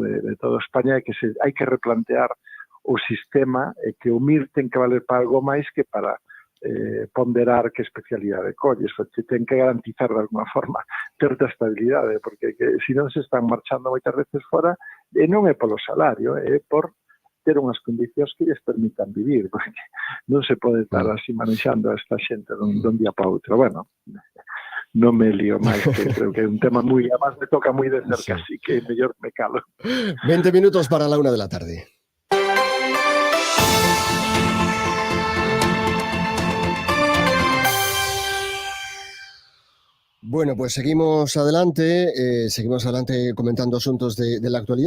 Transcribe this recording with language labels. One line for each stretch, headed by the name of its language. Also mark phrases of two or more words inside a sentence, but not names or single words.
Galician: De toda España, que hai que replantear o sistema e que o MIR ten que valer para algo máis que para ponderar que especialidade colles, porque ten que garantizar de alguma forma certa estabilidade, porque se non se están marchando moitas veces fora, e non é polo salario, é por ter unhas condicións que lles permitan vivir, porque non se pode estar así manexando a esta xente dun día para outro. Bueno, non me lío máis, que creo que é un tema moi, además me toca moi de cerca, así que mellor me calo.
Spanish: 20 minutos para la 1 de la tarde. Bueno, pues seguimos adelante comentando asuntos de la actualidad.